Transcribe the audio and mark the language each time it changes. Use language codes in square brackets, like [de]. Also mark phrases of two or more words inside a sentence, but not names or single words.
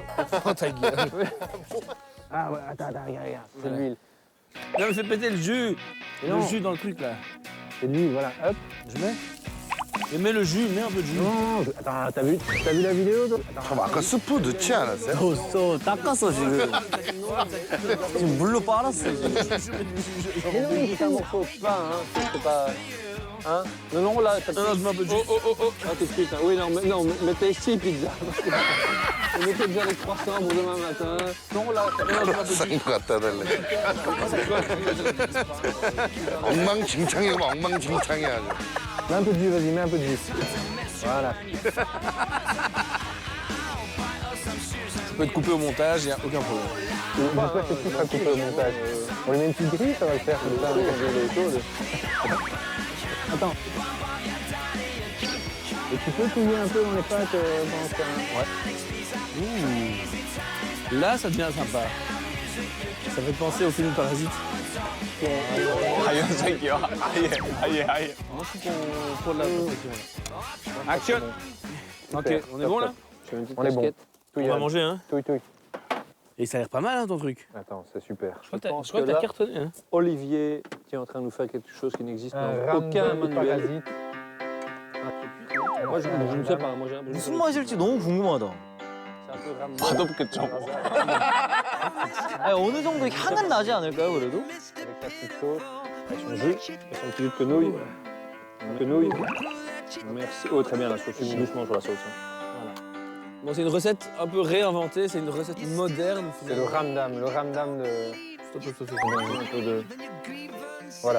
[fr] Oh, ta gueule. Ah ouais, attends, regarde, c'est de l'huile. Non, mais fais péter le jus. Le Non. jus dans le truc, là. C'est de l'huile, voilà, hop. Je mets. Et mets le jus, mets un peu de jus. Non, attends, t'as vu la vidéo toi? [ko] 잠깐 아까 스프 넣지 않았어요? 넣었어. 닦았어 지금. 지금 물로 빨았어 지금. [fr] Mais non, c'est un morceau de pain, hein. C'est pas... Hein? Non, non, là, ça Non, non, je mets un peu de jus. Ah, tout de suite. Hein. Oui, non, mettez ici, pizza. Vous mettez déjà les croissants pour demain matin. Non, là, [ko] 싼 거 갖다 달래. 엉망진창이고 엉망진창이야 아주. [fr] mets un peu de jus, vas-y, mets un peu de jus. Voilà. Je peux te couper au montage, il n'y a aucun problème. Pourquoi c'est tout sera coupé au montage? On lui met une petite grille, ça va le faire comme ça. Avec de l'eau chaude. Attends. Et tu peux touiller un peu dans les pâtes pendant ça. Ouais. Là, ça devient sympa. Ça fait penser au film Parasite. [ko] 자연색이요. 아예. [fr] Moi, je trouve qu'on faut de la perfection. Action. Ok, on est bon là? On est bon. On va manger, hein? Touille. Et ça a l'air pas mal, hein, ton truc. Attends, c'est super. Je crois que t'as cartonné, hein? Olivier qui est en train de nous faire quelque chose qui n'existe dans aucun Rame de manuel. parasite. Moi, je ne sais pas. Moi, j'ai un peu [ko] 무슨 맛일지 너무 궁금하다. 맛없겠죠. 아니, 어느 정도 향은 나지 않을까요 그래도? [fr] Avec la petite sauce. Avec son jus, et son petit jus de quenouille. Quenouille. Merci. Oh, très bien, la sauce. Doucement sur la sauce. hein. Bon, c'est une recette un peu réinventée, c'est une recette moderne. C'est le ramdam de... Stop. Un peu de... Voilà.